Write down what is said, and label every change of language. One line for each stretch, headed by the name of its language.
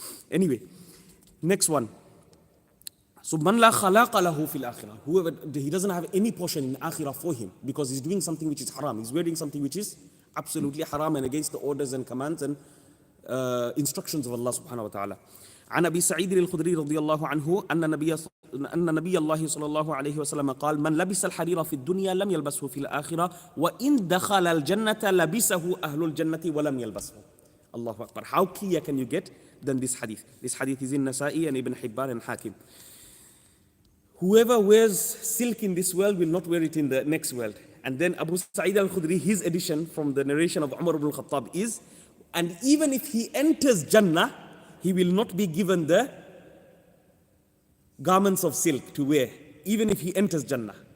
English: Anyway, next one. So,
Arabic: man la khalaqa lahu fil akhirah.
English: Whoever, he doesn't have any portion in akhirah for him because he's doing something which is haram. He's wearing something which is absolutely haram and against the orders and commands and instructions of Allah subhanahu wa ta'ala.
Arabic: عن أبي سعيد الخدري رضي الله عنه أن نبي الله صلى الله عليه وسلم قال من لبس الحرير في الدنيا لم يلبسه في الآخرة وإن دخل الجنة لبسه أهل الجنة ولم يلبسه. Allahu Akbar.
English: How clear can you get than this hadith? This hadith is in Nasa'i and Ibn Hibban and Hakim. Whoever wears silk in this world will not wear it in the next world. And then Abu Sa'id al-Khudri, his addition from the narration of Umar ibn al-Khattab is, and even if he enters Jannah, he will not be given the garments of silk to wear, even if he enters Jannah.